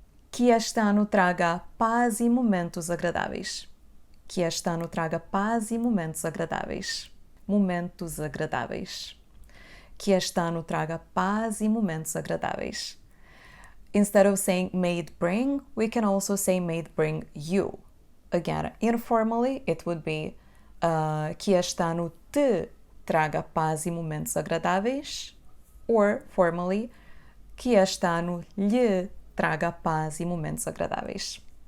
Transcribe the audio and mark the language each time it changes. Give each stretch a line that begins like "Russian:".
Portuguese: Que este ano traga paz e momentos agradáveis. Que este ano traga paz e momentos agradáveis. Momentos agradáveis. Que este ano traga paz e momentos agradáveis.
English: Instead of saying may it bring, we can also say may it bring you. Again, informally, it would be
Portuguese: que este ano te traga paz e momentos agradáveis.
English: Or, formally,
Portuguese: que este ano lhe traga paz e momentos agradáveis.